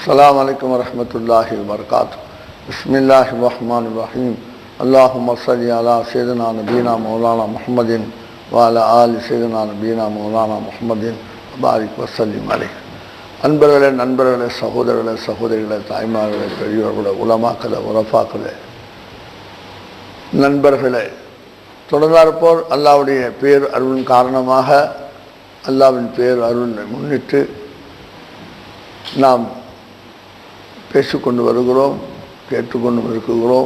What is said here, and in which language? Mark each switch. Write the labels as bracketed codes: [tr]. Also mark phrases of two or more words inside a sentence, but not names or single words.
[ar] السلام عليكم ورحمة الله وبركاته. بسم الله الرحمن الرحيم. اللهم صل على سيدنا نبينا مولانا محمد وعلى آل سيدنا نبينا مولانا محمد وبارك وسلم عليه. [ta] அன்பர்களே, நண்பர்களே, சகோதரர்களே, சகோதரிகளே, தாய்மார்களே, பெரியவர்களே, உலமாக்களே, உரஃபாக்களே, நண்பர்களே, தொடர்ந்தாற்போல் அல்லாஹ்வுடைய பேர் அருளின் காரணமாக அல்லாஹ்வின் பேர் அருளை முன்னிட்டு நாம் பேசிக்கொண்டு வருகிறோம், கேட்டுக்கொண்டு இருக்கிறோம்.